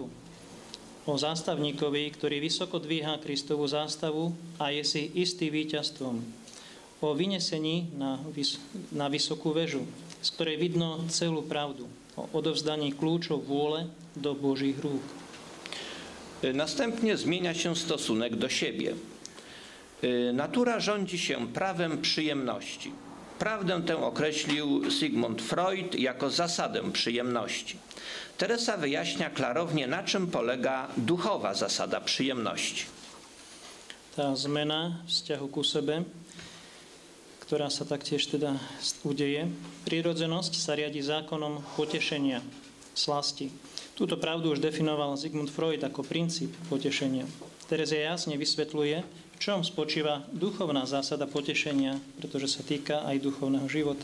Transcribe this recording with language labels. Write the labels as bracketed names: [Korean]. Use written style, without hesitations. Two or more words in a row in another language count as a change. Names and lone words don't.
[Slovak] O zástavníkovi, ktorý vysoko dvíha Kristovú zástavu a je si istý víťazstvom. O vynesení na vysokú väžu, z ktorej vidno celú pravdu. O odovzdaní kľúčov vôle do Božích rúk. [Polish] Następnie zmienia się stosunek do siebie. Natura rządzi się prawem przyjemności. Prawdę tę określił Sigmund Freud jako zasadę przyjemności. Teresa wyjaśnia klarownie, na czym polega duchowa zasada przyjemności. [Slovak] Tá zmena vzťahu ku sebe, ktorá sa taktiež teda udeje. Prirodzenosť sa riadi zákonom potešenia, slasti. Túto pravdu už definoval Sigmund Freud ako princíp potešenia. Terezia jasne vysvetľuje, v čom spočíva duchovná zásada potešenia, pretože sa týka aj duchovného života.